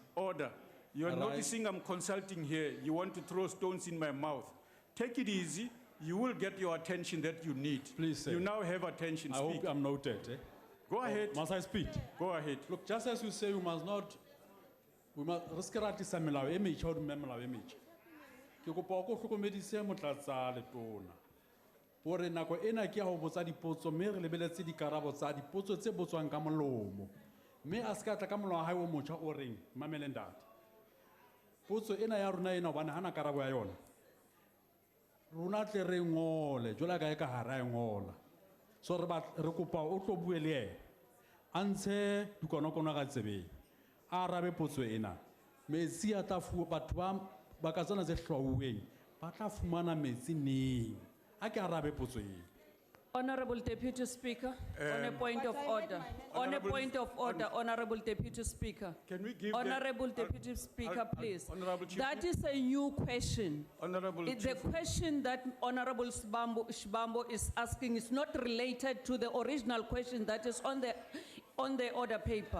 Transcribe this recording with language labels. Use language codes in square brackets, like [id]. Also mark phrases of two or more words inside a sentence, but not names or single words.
[en] order. You're Arise. noticing I'm consulting here. You want to throw stones in my mouth. Take it easy. You will get your attention that you need. Please, sir. You now have attention. I Speak. hope I'm noted. Go ahead. Must I speak? Go ahead. Look, just as you say, we must risk [st] ratisa melao e metjha ho dumme melao e metjha. Ke kopa o ko hlokomedise motlatsa letona. Hore nako ena ke ya ho botsa dipotso mme re lebeletse dikarabo tsa dipotso tse botswang ka molomo. Mme a ska tla ka molao wa hae o motjha o reng mamele ntate. Potso ena ya rona ena hobane hana karabo ya yona. Rona tle re ngole jwala ka e ka hara e ngola. So re kopa o tlo bue le ena. A ntshe dikonokono ka tsebeng. A arabe potso ena. Metsi a tla batho ba ka tsena tse hlwauweng ba tla fumana metsi neng. A ke arabe potso ena. [en] Honorable Deputy Speaker, on a point of order. On a point of order, Honorable Deputy Speaker. Can we give Honorable Deputy Speaker, please. Honorable Chief That is a new question. Honorable The Chief Whip. question that Honorable Shibambo is asking is not related to the original question that is on the order paper.